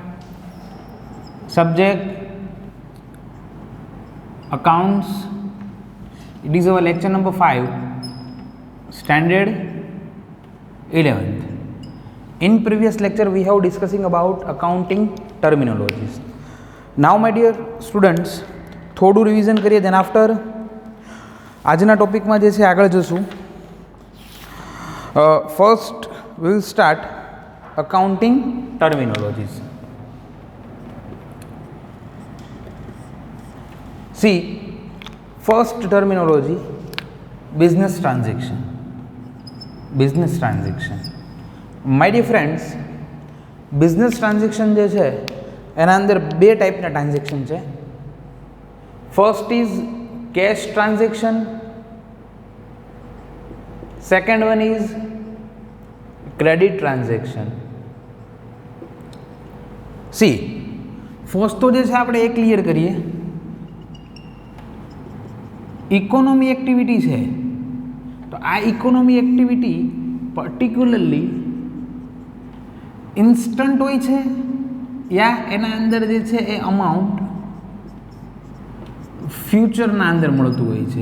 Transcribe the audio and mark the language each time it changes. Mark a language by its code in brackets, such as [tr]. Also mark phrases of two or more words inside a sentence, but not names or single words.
[en] Subject accounts. It is our lecture number 5, standard 11th. In previous lecture, we have discussing about accounting terminologies. Now, my dear students, [gu] થોડું રિવિઝન કરીએ [en] then after [gu] આજના ટોપિકમાં જે છે આગળ જશું. [en] First we will start accounting terminologies. See, first terminology, business transaction. Business transaction. My dear friends, business transaction [gu] જે છે એના અંદર બે ટાઈપના ટ્રાન્ઝેક્શન છે. [en] First is cash transaction. Second one is credit transaction. See, first [gu] તો જે છે આપણે એ ક્લિયર કરીએ. [en] economy activity [gu] છે તો આ [en] economy activity particularly instant [gu] હોય છે યા એના અંદર જે છે એ અમાઉન્ટ ફ્યુચરના અંદર મળતું હોય છે.